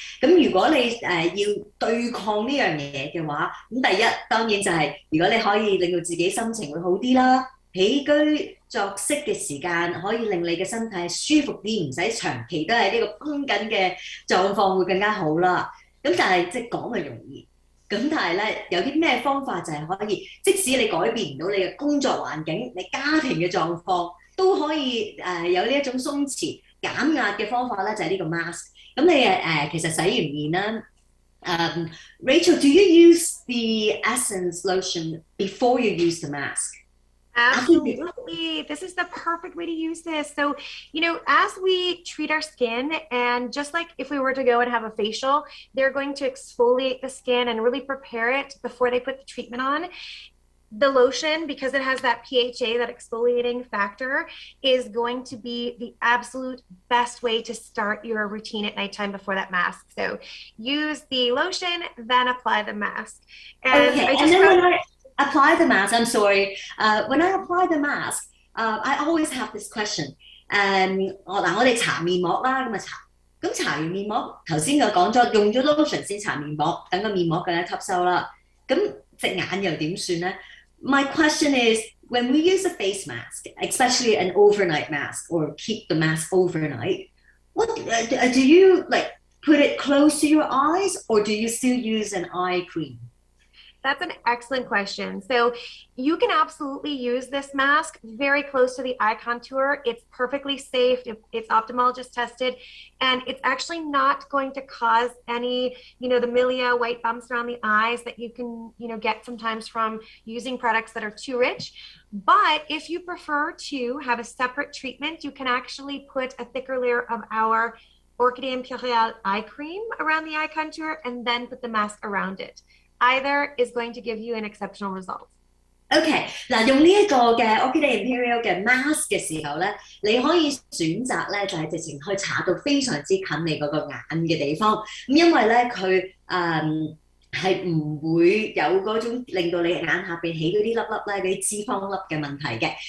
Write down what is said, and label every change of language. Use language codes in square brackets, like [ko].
[yue] 咁如果你要對抗呢樣嘢嘅話，咁第一當然就係如果你可以令到自己心情會好啲啦，起居作息嘅時間可以令你嘅身體舒服啲，唔使長期都係呢個繃緊嘅狀況會更加好啦。咁但係即係講係容易。咁但係咧，有啲咩方法就係可以，即使你改變唔到你嘅工作環境、你家庭嘅狀況，都可以有呢一種鬆弛減壓嘅方法咧，就係呢個 mask。咁你其實洗完面啦， [en] Rachel, do you use the essence lotion before you use the mask? Absolutely. This is the perfect way to use this. So, you know, as we treat our skin, and just like if we were to go and have a facial, they're going to exfoliate the skin and really prepare it before they put the treatment on. The lotion, because it has that PHA, that exfoliating factor, is going to be the absolute best way to start your routine at nighttime before that mask. So use the lotion, then apply the mask. And okay, apply the mask. I'm sorry. When I apply the mask, I always have this question. [yue] 我哋搽面膜啦，咁搽完面膜，頭先我講咗用咗 lotion 先搽面膜，等個面膜更加吸收啦。咁隻眼又點算咧？ [en] My question is, when we use a face mask, especially an overnight mask, or keep the mask overnight, what do you like? Put it close to your eyes, or do you still use an eye cream? That's an excellent question. So you can absolutely use this mask very close to the eye contour. It's perfectly safe. It's ophthalmologist tested, and it's actually not going to cause any, you know, the milia, white bumps around the eyes that you can, you know, get sometimes from using products that are too rich. But if you prefer to have a separate treatment, you can actually put a thicker layer of our Orchidée Imperial eye cream around the eye contour and then put the mask around it. Either is going to give you an exceptional result. [yue] OK， 嗱，用呢一個嘅 Orchidée Imperial 嘅 mask 嘅時候咧，你可以選擇咧就係直情去搽到非常之近你嗰個眼嘅地方，咁因為咧佢係唔會有嗰種令到你眼下邊起嗰啲粒粒咧嗰啲脂肪粒嘅問題嘅。